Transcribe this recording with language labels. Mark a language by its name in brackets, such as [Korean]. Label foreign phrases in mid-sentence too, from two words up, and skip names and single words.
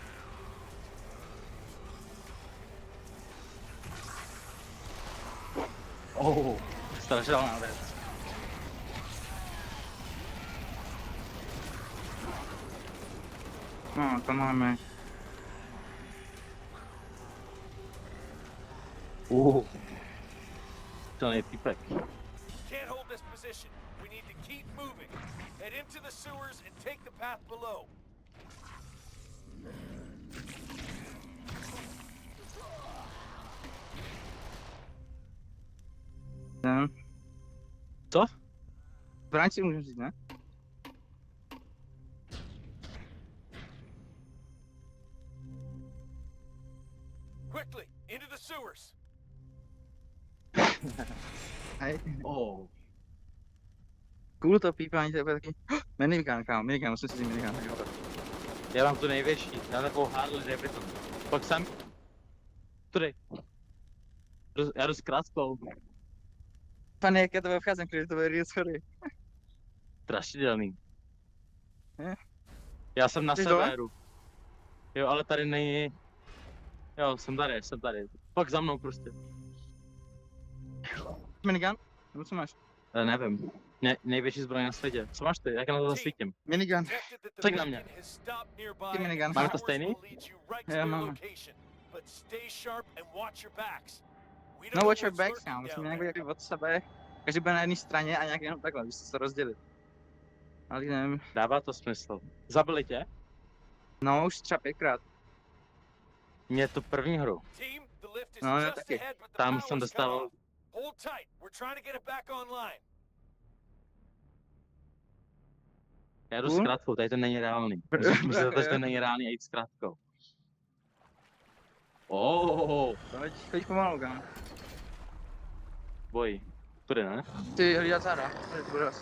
[Czech] Strašidelná věc. No, to máme. Silný týpek. [English] Can't hold this position. We need to keep moving. Head into the sewers and take the path below. [Czech] Ten. Co? Zbraň si můžu říct, ne? [English] Quickly, into the sewers. [Czech] Hej. Cool to pípání, to je taky... Minigun, kámo, minigun, musím si říct minigun. Já mám tu největší, já mám takovou Harley Davidson. Pak jsem... Tudy. Já jdu s krátkou. Pane, jak já to vcházím, když to bude real schody. Strašidelný. Je? Já jsem na Jsi dole? severu. Jo, ale tady není... Jo, jsem tady. Pak za mnou prostě. Minigun? Nebo co máš? Nevím. Největší zbraň na světě. Co máš ty? Jak na to zasvítím? Minigun. [English] Detected that the [Czech] Tak na mě. [English] beacon has stopped nearby. [Czech] Ty minigun. [English] and [Czech] Máme to [English] towers [Czech] stejný? [English] will lead you right to [Czech] Jo, [English] their [Czech] máme. [English] location. But stay sharp and watch your backs. We don't [Czech] No [English] know watch your what's backs, lurking [Czech] kámo, [English] down [Czech] musíme nějak [English] there. [Czech] být od sebe. Každý bude na jedné straně a nějak jenom takhle, když se to rozdělit. Ale nevím. Dává to smysl. Zabili tě? No, už třeba 5krát. Mě tu první hru. [English] Team, the lift is [Czech] No, já [English] just [Czech] taky. [English] ahead, but the [Czech] Tam [English] power's [Czech] jsem [English] cut [Czech] dostal... [English] off. Hold tight. We're trying to get it back online. [Czech] Já jdu s krátkou, tady to není reálný. Myslíte, že to není reálný a jít s krátkou. Chodíš pomalu, kámo. Boj. Tudy, ne? Ty hlídat záda, tady to bude asi.